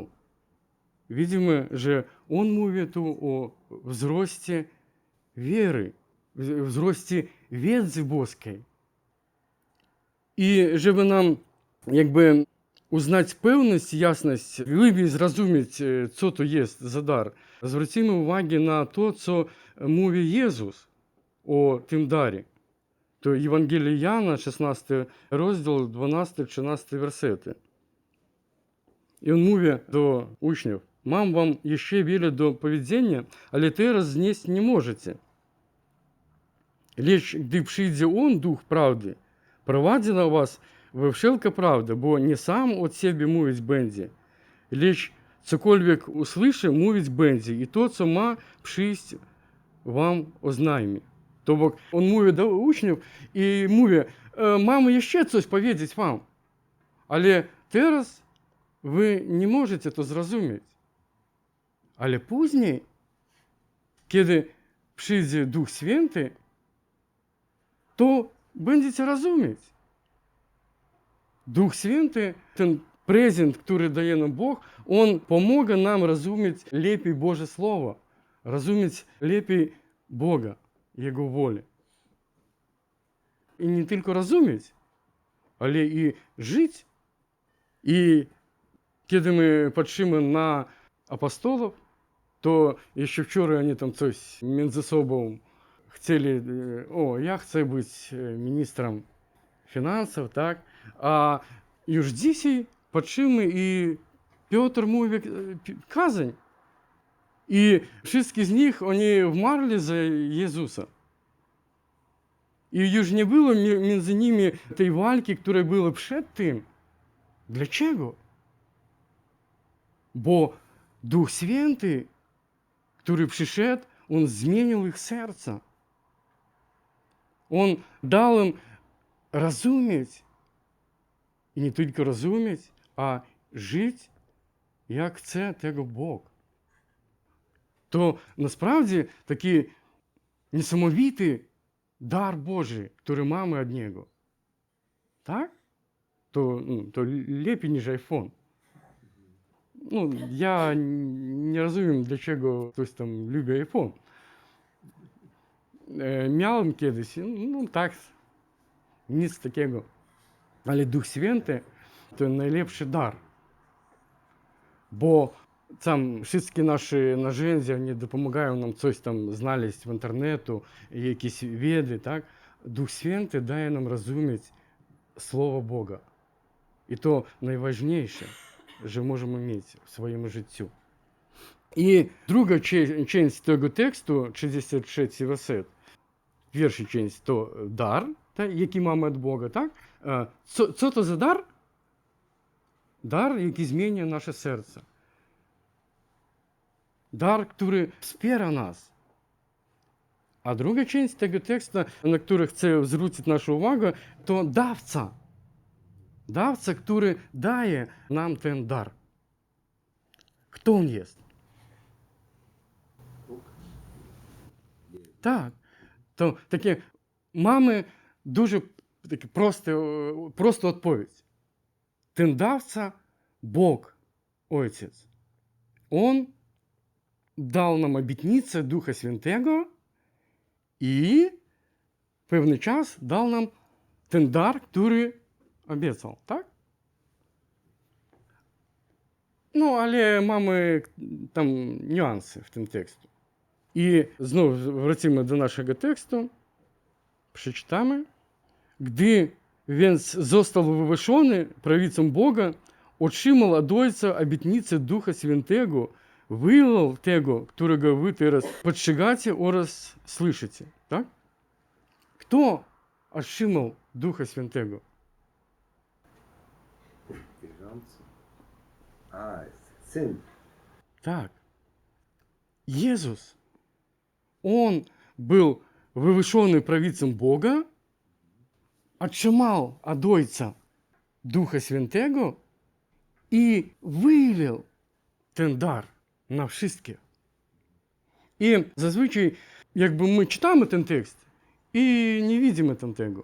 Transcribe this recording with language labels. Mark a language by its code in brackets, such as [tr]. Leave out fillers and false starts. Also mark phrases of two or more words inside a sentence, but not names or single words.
[pl] Widzimy, że on mówi tu o wzroście wiery, wzroście wiedzy boskiej. I żeby nam jakby uznać pewność, jasność, lepiej zrozumieć, co to jest za dar, zwrócimy uwagę na to, co mówi Jezus o tym darze. [uk] To Євангеліє Jana, 16 розділ, 12-13 версети. І він [pl] mówi do uczniów, mam wam jeszcze wiele do powiedzenia, ale teraz znieść nie możecie. Lecz gdy przyjdzie On, Duch Prawdy, prowadzi na was we wszelką prawdę, bo nie sam od siebie mówić będzie, lecz cokolwiek usłyszy, mówić będzie i to, co ma przyjść wam oznajmi. [uk] Тобто він [pl] mówi do uczniów i mówi, mam jeszcze coś powiedzieć wam, ale teraz wy nie możecie to zrozumieć. Ale później, kiedy przyjdzie Duch Święty, to będziecie rozumieć. Duch Święty, ten prezent, który daje nam Bóg, on pomoże nam rozumieć lepiej Boże Słowo, rozumieć lepiej Boga, Jego wolę. I nie tylko rozumieć, ale i żyć [uk] І коли ми patrzymy на апостолів, то ще вчора вони там щось між собою хотіли, я хочу бути міністром фінансів, так? [pl] А już dzisiaj patrzymy i Piotr mówi kazań. I wszyscy z nich, oni wmarli za Jezusa. I już nie było między nimi tej walki, która była przed tym. Dlaczego? Bo Duch Święty, który przyszedł, on zmienił ich serca. On dał im rozumieć. [uk] І не тільки розуміти, а жити, як [pl] chce tego [uk] Бог. То насправді такий несамовитий дар Божий, який маємо від Нього. Так? То ліпше, ніж iPhone. Я не розумію, для чого хтось там любить iPhone. [pl] Miałem kiedyś, tak, nic takiego. [uk] Але Дух Святий – [pl] to najlepszy dar. [uk] Бо там всі наші narzędzia, вони допомагають нам щось там знaleźć в інтернету, якісь веди, так? Дух Святий дає нам розуміти Слово Бога. І то найважніше, що можемо мати в своєму житті. І друга частина того тексту, 63 версет, перша частина – то дар, який маємо від Бога, так? [pl] Co to za dar? Dar, jaki zmienia nasze serce. Dar, który wspiera nas. A druga część tego tekstu, na który chcę zwrócić naszą uwagę, to dawca. Dawca, który daje nam ten dar. Kto on jest? [uk] Так. То таке mamy дуже таке просто відповідь. [pl] Ten dawca – Бог, Ojciec. [uk] Он дав нам обітницю Духа Святого і певний час дав нам ten дар, який обіцяв, так? Але mamy там нюанси в tym tekstu. І знову [pl] wrócimy do naszego tekstu. Przeczytamy. Gdy więc został wywyższony prawicą Boga, otrzymał od Ojca obietnicę Ducha Świętego, wylał tego, którego wy teraz postrzegacie oraz słyszycie. Tak? Kto otrzymał Ducha Świętego? Wierzący. Syn. Tak. Jezus. [ru] Он был [pl] wywyższony prawicą Boga, otrzymał od Ojca Ducha Świętego i wylał ten dar na wszystkich. I zazwyczaj, jakby my czytamy ten tekst i nie widzimy tam tego.